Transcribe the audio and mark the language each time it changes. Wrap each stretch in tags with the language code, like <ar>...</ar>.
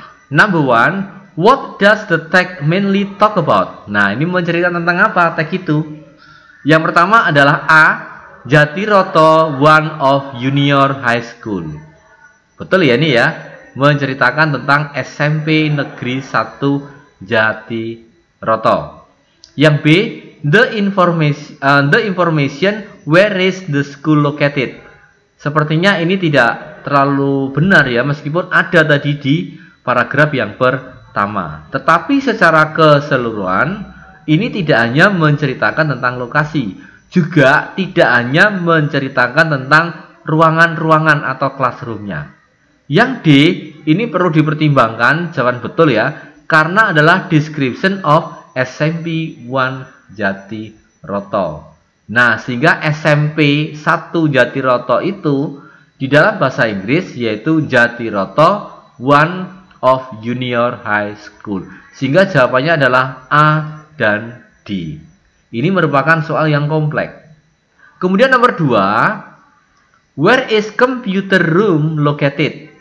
<en>Number 1, what does the text mainly talk about?</en> <id>Nah, ini menceritakan tentang apa teks itu? Yang pertama adalah A,</id> <en>Jatiroto one of Junior High School.</en> <id>Betul ya ini ya? Menceritakan tentang SMP Negeri 1 Jatiroto. Yang B,</id> <en>the information where is the school located.</en> <id>Sepertinya ini tidak terlalu benar ya, meskipun ada tadi di paragraf yang pertama. Tetapi secara keseluruhan ini tidak hanya menceritakan tentang lokasi, juga tidak hanya menceritakan tentang ruangan-ruangan atau classroomnya. Yang D ini perlu dipertimbangkan, jawaban betul ya, karena adalah</id> <en>description of SMP 1 Jatiroto.</en> <id>Nah, sehingga SMP 1 Jatiroto itu di dalam bahasa Inggris yaitu</id> <en>Jatiroto one of Junior High School.</en> <id>Sehingga jawabannya adalah A dan D. Ini merupakan soal yang kompleks. Kemudian nomor 2,</id> <en>where is computer room located?</en>